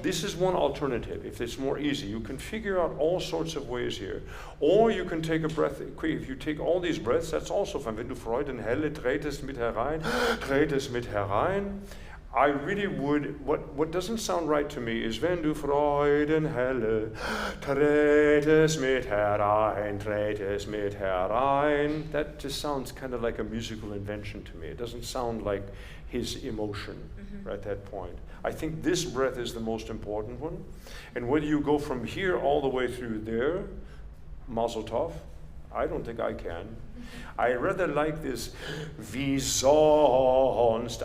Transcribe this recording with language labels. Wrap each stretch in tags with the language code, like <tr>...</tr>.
<en>This is one alternative. If it's more easy, you can figure out all sorts of ways here. Or you can take a breath. If you take all these breaths, that's also fine.</en> <de>Wenn du Freudenhelle trätest mit herein, trätest mit herein.</de> <en>I really would, what doesn't sound right to me is</en> <de>wenn du Freudenhelle trätest mit herein,</de> <en>trätest mit herein. That just sounds kind of like a musical invention to me. It doesn't sound like his emotion at that point. I think this breath is the most important one. And whether you go from here all the way through there, Mazel Tov, I don't think I can. I rather like this</en> <de>wie sonst.</de>